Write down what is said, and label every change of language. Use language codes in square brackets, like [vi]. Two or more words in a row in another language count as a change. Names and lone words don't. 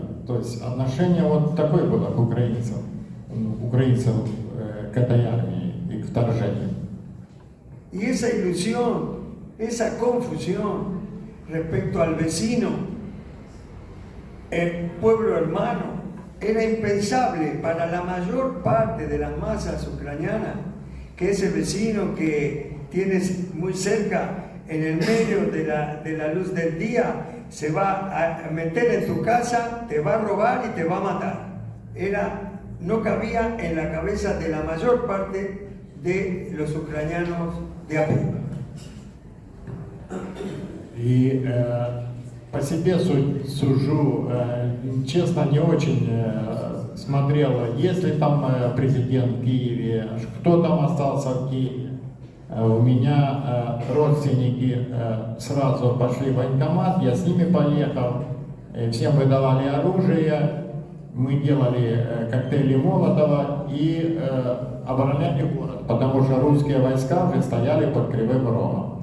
[ru] То есть отношение вот такое было к украинцам к этой армии и к вторжению. [es] Y esa ilusión, esa confusión respecto al vecino, el pueblo hermano, era impensable para la mayor parte de las masas ucranianas, que ese vecino que tienes muy cerca, en el medio de la luz del día, se va a meter en tu casa, te va a robar y te va a matar. No cabía en la cabeza de la mayor parte de los ucranianos de a pie. [ru] И по себе сужу, честно, не очень смотрел, есть ли там президент в Киеве, кто там остался в Киеве. У меня родственники сразу пошли в военкомат, я с ними поехал, всем выдавали оружие, мы делали коктейли Молотова и обороняли город, потому что русские войска уже стояли под Кривым Рогом.